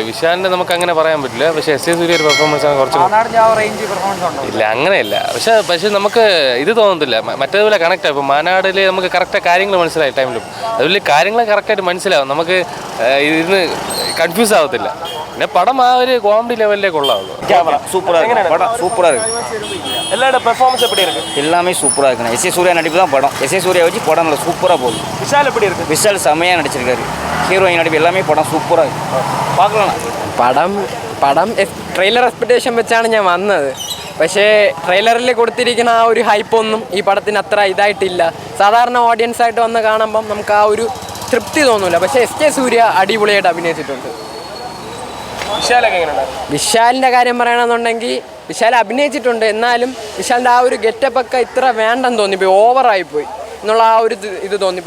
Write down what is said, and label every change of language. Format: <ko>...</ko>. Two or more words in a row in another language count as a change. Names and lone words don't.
<ml>വിശാലിന്റെ നമുക്ക് അങ്ങനെ പറയാൻ പറ്റില്ല, പക്ഷേ എസ് സൂര്യയുടെ പെർഫോമൻസ് ആണ് കുറച്ച് ഇല്ല, അങ്ങനെയല്ല. പക്ഷെ നമുക്ക് ഇത് തോന്നുന്നില്ല, മറ്റേതുപോലെ കണക്ട് ആവും. ഇപ്പോൾ മാനാടിൽ നമുക്ക് കറക്റ്റ് കാര്യങ്ങൾ മനസ്സിലായി ടൈം ലൂപ്പ്. അതുപോലെ കാര്യങ്ങൾ കറക്റ്റായിട്ട് മനസ്സിലാവും, നമുക്ക് ഇതിന് കൺഫ്യൂസ് ആവത്തില്ല. പിന്നെ പടം ആ ഒരു കോമഡി ലെവലിലേക്ക് ഉള്ളാവുള്ളൂ.</ml> <ta>எல்லாரோட பெர்ஃபார்மன்ஸ் எப்படி இருக்கு? எல்லாமே சூப்பராக இருக்குண்ணா. எஸ் சூர்யா நடிப்பு தான் படம். எஸ் சூர்யா வச்சு படம் நல்லா சூப்பராக போகுது. விஷால் எப்படி இருக்கு? விஷால் செம்மையாக நடிச்சிருக்காரு. ஹீரோயின் நடிப்பு எல்லாமே படம் சூப்பராக இருக்கு. பார்க்கலாம்.</ta> <ml>പടം ട്രെയിലർ എക്സ്പെക്ടേഷൻ വെച്ചാണ് ഞാൻ വന്നത്. പക്ഷേ ട്രെയിലറിൽ കൊടുത്തിരിക്കുന്ന ആ ഒരു ഹൈപ്പൊന്നും ഈ പടത്തിന് അത്ര ഇതായിട്ടില്ല. സാധാരണ ഓഡിയൻസ് ആയിട്ട് വന്ന് കാണുമ്പം നമുക്ക് ആ ഒരു തൃപ്തി തോന്നില്ല. പക്ഷേ എസ് സൂര്യ അടിപൊളിയായിട്ട് അഭിനയിച്ചിട്ടുണ്ട്. വിശാലിൻ്റെ കാര്യം പറയണമെന്നുണ്ടെങ്കിൽ വിശാൽ അഭിനയിച്ചിട്ടുണ്ട്, എന്നാലും വിശാലിൻ്റെ ആ ഒരു ഗെറ്റപ്പൊക്കെ ഇത്ര വേണ്ടെന്ന് തോന്നിപ്പോയി, ഓവറായിപ്പോയി എന്നുള്ള ആ ഒരു ഇത് തോന്നിപ്പോയി.</ml>